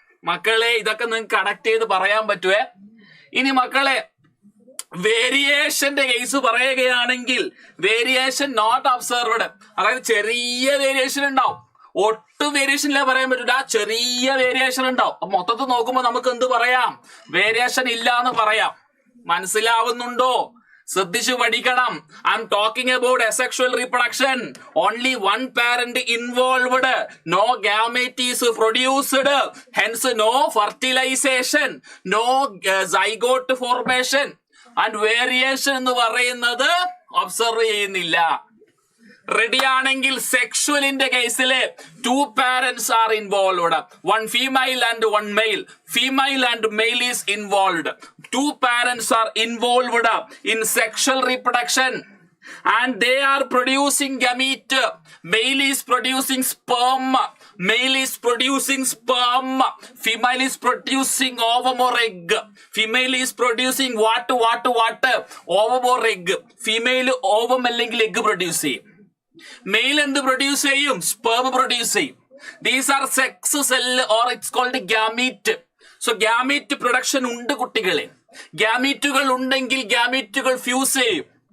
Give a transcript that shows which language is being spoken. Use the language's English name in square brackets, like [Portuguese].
[Malayalam] മക്കളെ, ഇതൊക്കെ നിങ്ങൾക്ക് കണക്ട് ചെയ്ത് പറയാൻ പറ്റുവേ. ഇനി മക്കളെ, വേരിയേഷന്റെ കേസ് പറയുകയാണെങ്കിൽ വേരിയേഷൻ നോട്ട് ഒബ്സർവ്ഡ്, അതായത് ചെറിയ വേരിയേഷൻ ഉണ്ടാവും. ഒട്ടും വേരിയേഷനില്ല പറയാൻ പറ്റില്ല, ചെറിയ വേരിയേഷൻ ഉണ്ടാവും. അപ്പൊ മൊത്തത്തിൽ നോക്കുമ്പോ നമുക്ക് എന്ത് പറയാം? വേരിയേഷൻ ഇല്ല എന്ന് പറയാം. മനസ്സിലാവുന്നുണ്ടോ? ശ്രദ്ധിച്ചു പഠിക്കണം. [English] I'm talking about asexual reproduction. Only one parent involved. No gamete is produced. Hence no fertilization. No zygote formation. [Malayalam] And variation എന്ന് പറയുന്നത് ഒബ്സർവ് ചെയ്യുന്നില്ല. റെഡി ആണെങ്കിൽ സെക്ഷുവലിന്റെ കേസില് [English] 2 parents are involved. 1 female and 1 male. Female and male is involved. 2 parents are involved in sexual reproduction. And they are producing gamete. Male is producing sperm. Male is producing sperm. Female is producing ovum or egg. Female is producing what? Ovum or egg. [Malayalam] Female ovum അല്ലെങ്കിൽ egg produce ചെയ്യും. Mail എന്ത് produce ചെയ്യും? Sperm produce ചെയ്യും. [English] These are sex cell or it's called gamete. [Malayalam] So gamete production ഉണ്ട് കുട്ടികളെ. ഗ്യാമീറ്റുകൾ ഉണ്ടെങ്കിൽ ഗ്യാമീറ്റുകൾ fuse ചെയ്യും.